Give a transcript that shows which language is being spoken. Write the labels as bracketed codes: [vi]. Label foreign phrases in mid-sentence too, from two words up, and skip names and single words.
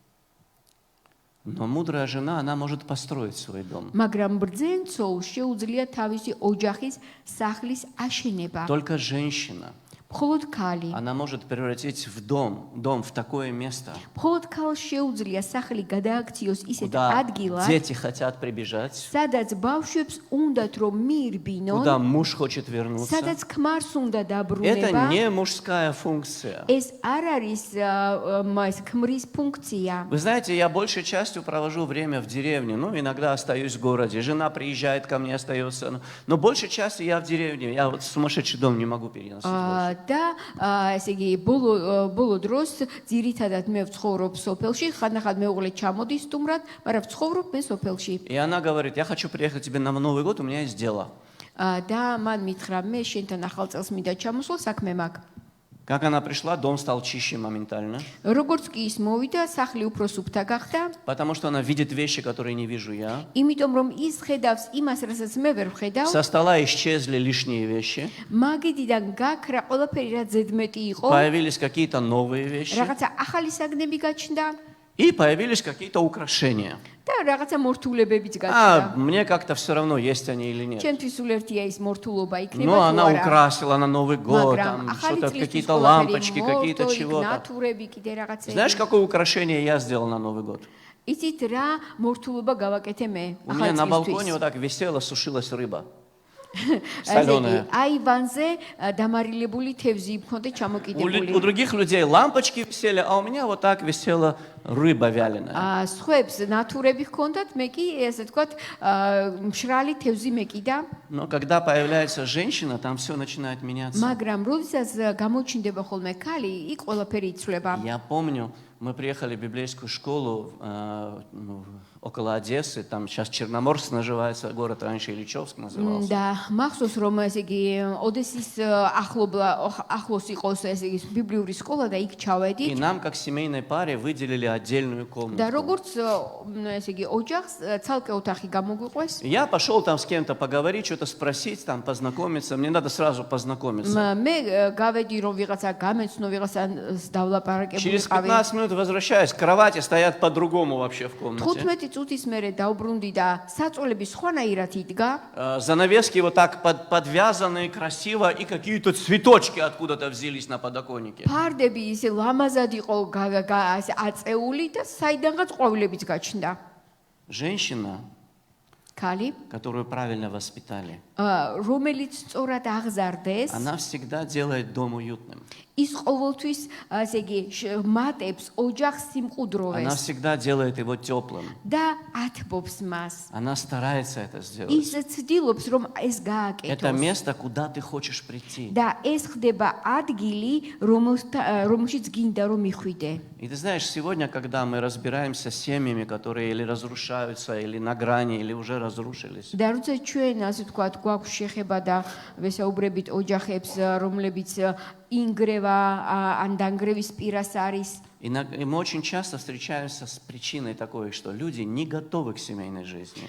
[ru] Но мудрая жена, она может построить свой дом. [ka] მაგრამ ბრძენ ცოლს შეუძლია თავისი ოჯახის სახლის აშენება. [ru] Только женщина, [ka] მხოლოდ ქალი. [ru] она может превратить в дом в такое место, [ka] მხოლოდ ქალს შეუძლია სახლი გადააქციოს ისეთ [ru] куда [ka] ადგილად, [ru] дети хотят прибежать, [ka] სადაც ბავშვებს უნდათ რომ მიირბინონ, [ru] куда муж хочет вернуться. [ka] სადაც ქმარს უნდა [ru] Это [ka] დაბრუნება. [ru] не мужская функция. [ka] ეს არ არის ეს ქმრის ფუნქცია. [ru] Вы знаете, я большей частью провожу время в деревне, ну, иногда остаюсь в городе. Жена приезжает ко мне, остается. Но большей частью я в деревне. Я вот в сумасшедший дом не могу переносить больше. [ka] და ესე იგი ბოლო დროს ძირითადად მე ვცხოვრობ სოფელში, ხანდახან მეუღლე ჩამოდის სტუმრად, მაგრამ ვცხოვრობ მე სოფელში. [ru] И она говорит, я хочу приехать к тебе на Новый год, у меня есть дело. [ka] და მან მითხრა, მე შენთან ახალ წელს მინდა ჩამოსვლა, საქმე მაქვს. [ru] Как она пришла, дом стал чище моментально. [ka] როგორც კი ის მოვიდა, სახლი უფრო სუფთა გახდა, [ru] Потому что она видит вещи, которые не вижу я. [ka] იმიტომ რომ ის ხედავს იმას, რასაც მე ვერ ვხედავ. [ru] Со стола исчезли лишние вещи. [ka] მაგიდიდან გაქრა ყველაფერი, რაც ზედმეტი იყო, [ru] Появились какие-то новые вещи. [ka] რაღაცა ახალი საგნები გაჩნდა [ru] И появились какие-то украшения. [ka] და რაღაცა მორთულებებიც [ru] А [ka] გაჩნდა. [ru] мне как-то все равно, есть они или нет. [ka] ჩემთვის სულ ერთია ის морთულობა იქნება [ru] Но [ka] თუ [ru] она [ka] არა. [ru] украсила на Новый год, [ka] მაგრამ [ru] там [ka] ახალი [ru] что-то, [ka] წლისთვის [ru] какие-то [ka] ყველაფერი [ru] лампочки, какие-то [ka] მორთო, [ru] чего-то. [ka] ნატურები, კიდე რაღაცები. [ru] Знаешь, какое украшение я сделал на Новый год? [ka] იცით რა მორთულობა გავაკეთე მე [ru] У меня на балконе [ka] ახალწლისთვის. [ru] вот так висела, сушилась рыба. [ka] ასე იგი, [ru] Соленая. [ka] აივანზე დამარილებული თევზი მქონდა ჩამოკიდებული. [ru] У других людей лампочки висели, а у меня вот так висела рыба вяленая. [ka] სხვებს ნატურები ჰქონდათ, მე კი ესე ვთქვათ, მშრალი თევზი მეკიდა, [ru] Но когда появляется женщина, там все начинает меняться. [ka] მაგრამ როდესაც გამოჩნდება ხოლმე ქალი, იქ ყველაფერი იცვლება. [ru] Я помню, мы приехали в библейскую школу около Одессы, там сейчас Черноморск называется, город раньше Ильичевск назывался. [ka] და მახსოვს რომ ესე იგი ოდესის ახლოს იყოს ესე იგი ბიბლიური სკოლა და იქ [ru] И [ka] ჩავედით [ru] нам, как семейной паре, выделили отдельную [ka] და [ru] комнату. [ka] როგორც ესე იგი ოჯახს ცალკე ოთახი გამოგვიყვეს. [ru] Я пошел там с кем-то поговорить, что-то спросить, там познакомиться. Мне надо сразу познакомиться. [ka] მე გავედი რომ ვიღაცა გამეცნო ვიღაცა დავლაპარაკებული [ru] Через [ka] ყავი. [ru] 15 минут возвращаюсь, кровати стоят по-другому вообще в комнате. [ka] 15 წუთის მერე დავბრუნდი და საწოლები სხვანაირად იდგა. [ru] Занавески вот так подвязаны красиво, и какие-то цветочки откуда-то взялись на подоконнике. [ka] ფარდები ისე ლამაზად იყო აწეული და საიდანღაც ყვავილებიც გაჩნდა. [ru] Женщина [ka] ქალი, [ru] которую правильно воспитали, [ka] რომელიც სწორად აღზარდეს, [ru] она всегда делает дом уютным. [ka] ის ყოველთვის, ასე იგი, მატებს ოჯახს [ru] Она [ka] სიმყუდროვეს [ru] всегда делает его теплым. [ka] და ათბობს მას. [ru] Она старается это сделать. [ka] ის ცდილობს, რომ ეს [ru] Это [ka] გააკეთოს. [ru] место, куда ты хочешь прийти. [ka] და ეს ხდება ადგილი, რომელშიც გინდა რომ მიხვიდე. [ru] И ты знаешь, сегодня, когда мы разбираемся с семьями, которые или разрушаются, или на грани, или уже разрушились, [ka] და როცა ჩვენ ასე ვთქვათ, გვაქვს შეხება და ვესაუბრებით ოჯახებს, რომლებიც ინგრევა ან დანგრევის პირას არის. [ru] и мы очень часто встречаемся с причиной такой, что люди не готовы к семейной жизни.